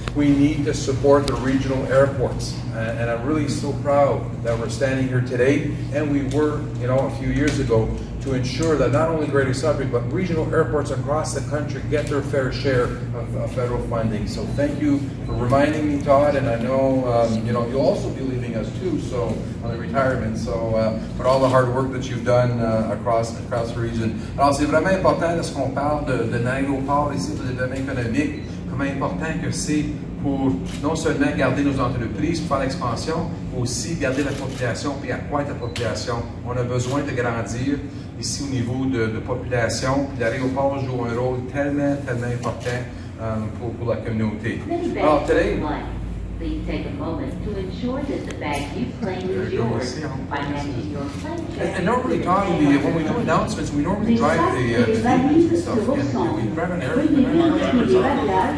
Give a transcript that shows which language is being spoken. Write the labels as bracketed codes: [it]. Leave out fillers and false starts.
[en] We need to support the regional airports. And I'm really so proud that we're standing here today, and we were, a few years ago, to ensure that not only Greater Sudbury, but regional airports across the country get their fair share of federal funding. So thank you for reminding me, Todd, and I know, you'll also be leaving us too, so on the retirement, so, but all the hard work that you've done across the region. [fr] Alors c'est vraiment important lorsqu'on parle de l'aéroport ici, pour le développement économique, comment important que c'est pour non seulement garder nos entreprises, pour faire l'expansion, mais aussi garder la population puis accroître la population. On a besoin de grandir ici au niveau de population. Puis l'aéroport joue un rôle tellement important pour la communauté. Alors, [en] today, please take a moment to ensure that the bag you claim is yours by matching your plane check. And normally, Todd, when we do announcements, we normally drive the vehicles and stuff. And we grab an airplane.